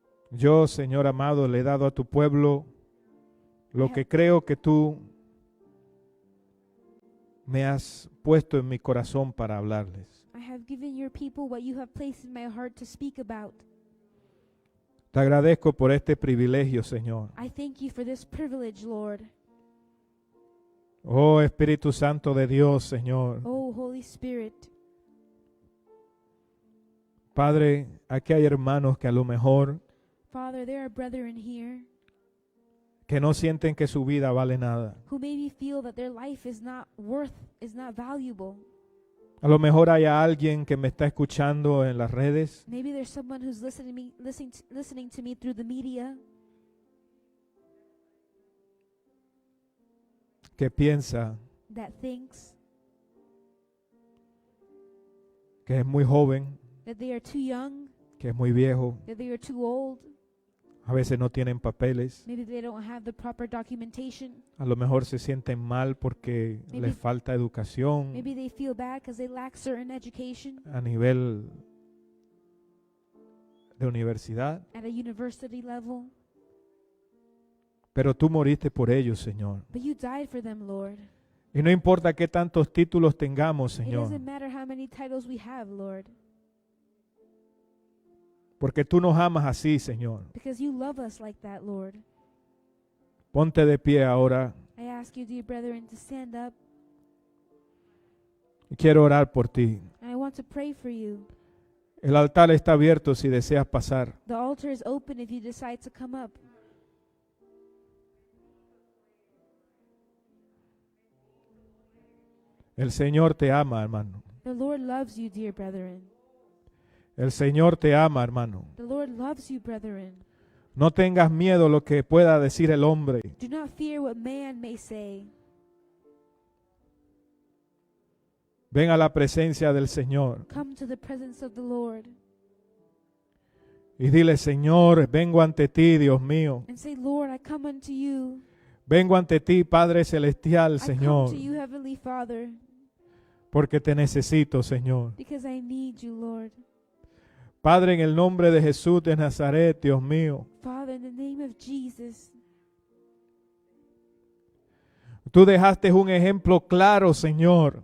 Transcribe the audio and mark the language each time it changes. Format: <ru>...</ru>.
<es>yo, Señor amado, le he dado a tu pueblo lo que creo que tú me has puesto en mi corazón para hablarles.</es> <en>I have given your people what you have placed in my heart to speak about.</en> <es>Te agradezco por este privilegio, Señor.</es> <en>I thank you for this privilege, Lord.</en> <es>Oh Espíritu Santo de Dios, Señor.</es> <en>Oh, Holy Spirit.</en> <es>Padre, aquí hay hermanos que a lo mejor</es> <en>Father, there are brethren here</en> <es>que no sienten que su vida vale nada.</es> <en>who maybe feel that their life is not valuable.</en> <es>A lo mejor hay alguien que me está escuchando en las redes</es> <en>Maybe there's someone who's listening to me through the media</en> <es>que piensa</es> <en>that thinks</en> <es>que es muy joven,</es> <en>that they are too young,</en> <es>que es muy viejo,</es> <en>that they are too old.</en> <es>a veces no tienen papeles,</es> <en>Maybe they don't have the proper documentation.</en> <es>a lo mejor se sienten mal porque</es> <en>Maybe-</en> <es>les falta educación</es> <en>Maybe they feel bad because they lack certain education</en> <es>a nivel de universidad.</es> <en>at a university level.</en> <es>Pero tú moriste por ellos, Señor.</es> <en>But you died for them, Lord.</en> <es>Y no importa qué tantos títulos tengamos,</es> <en>It</en> <es>Señor,</es> <en>doesn't matter how many titles we have, Lord,</en> <es>porque tú nos amas así, Señor.</es> <en>because you love us like that, Lord.</en> <es>Ponte de pie ahora</es> <en>I ask you, dear brethren, to stand up,</en> <es>y quiero orar por ti.</es> <en>and I want to pray for you.</en> <es>El altar está abierto si deseas pasar.</es> <en>The altar is open if you decide to come up.</en> <es>El Señor te ama, hermano.</es> <en>The Lord loves you, dear brethren.</en> <es>El Señor te ama, hermano.</es> <en>The Lord loves you, brethren.</en> <es>No tengas miedo lo que pueda decir el hombre.</es> <en>Do not fear what man may say.</en> <es>Ven a la presencia del Señor</es> <en>Come to the presence of the Lord</en> <es>y dile, Señor, vengo ante ti, Dios mío.</es> <en>and say, Lord, I come unto you.</en> <es>Vengo ante ti, Padre Celestial,</es> <en>I come</en> <es>Señor,</es> <en>to you, Heavenly Father,</en> <es>porque te necesito, Señor.</es> <en>because I need you, Lord.</en> <es>Padre, en el nombre de Jesús de Nazaret, Dios mío,</es> <en>Father, in the name of Jesus,</en> <es>tú dejaste un ejemplo claro, Señor.</es>